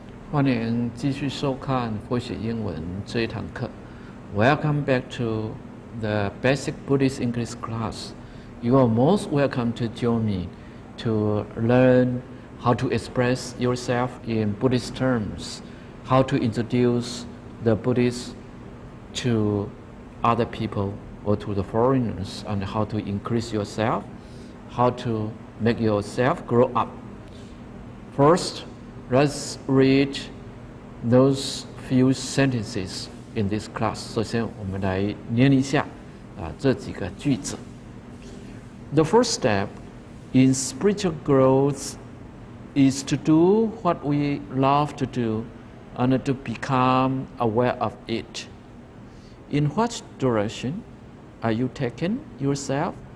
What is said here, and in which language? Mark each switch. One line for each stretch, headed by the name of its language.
Chinese: 欢迎继续收看会写英文这一堂课。
English: Welcome back to the basic Buddhist English class. You are most welcome to join me to learn how to express yourself in Buddhist terms, how to introduce the Buddhist to other people or to the foreigners, and how to increase yourself, how to make yourself grow up. First, let's read those few sentences in this class.
Chinese: 首先，我们来念一下这几个句子。
English: The first step in spiritual growth is to do what we love to do and to become aware of it. In what direction are you taking yourself?